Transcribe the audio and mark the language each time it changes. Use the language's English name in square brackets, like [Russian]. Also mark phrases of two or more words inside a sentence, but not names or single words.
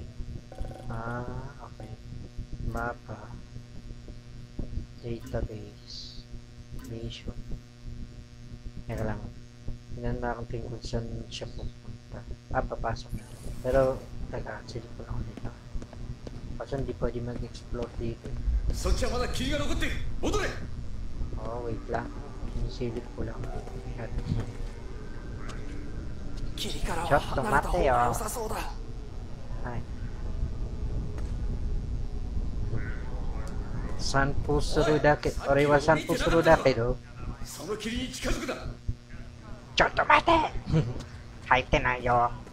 [Filipino] Okay. Mapa. [English] Database. Mission. [Filipino] Teka lang. Hinanda ko kung saan siya pupunta. Papasok na. Pero, teka, silip ko lang dito. Kasi hindi pwede mag-explore dito. [Japanese] そっちはまだ霧が残っている。戻れ。 [Filipino] Oh, wait lang. Sinisilip ko lang. At, [Japanese] 霧からちょっとは離れた方待てよ。が良さそうだ。はい。散歩するだけ。俺は散歩するだけど。その霧に近づくな。ちょっと待て入ってないよ。